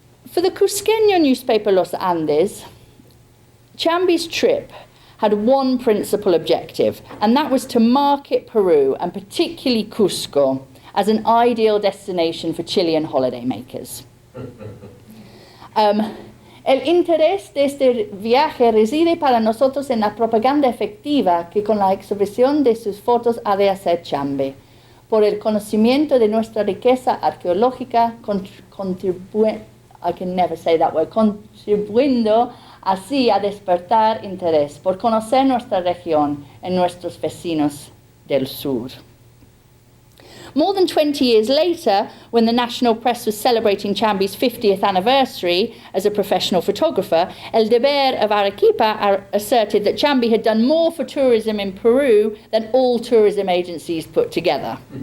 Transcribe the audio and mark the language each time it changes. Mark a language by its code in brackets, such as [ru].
[en] For the Cusqueño newspaper Los Andes, Chambi's trip had one principal objective, and that was to market Peru, and particularly Cusco, as an ideal destination for Chilean holidaymakers. [es] El interés de este viaje reside para nosotros en la propaganda efectiva que con la exhibición de sus fotos ha de hacer Chambi, por el conocimiento de nuestra riqueza arqueológica, contribuyendo así a despertar interés por conocer nuestra región en nuestros vecinos del sur. [en] More than 20 years later, when the national press was celebrating Chambi's 50th anniversary as a professional photographer, El Deber of Arequipa asserted that Chambi had done more for tourism in Peru than all tourism agencies put together.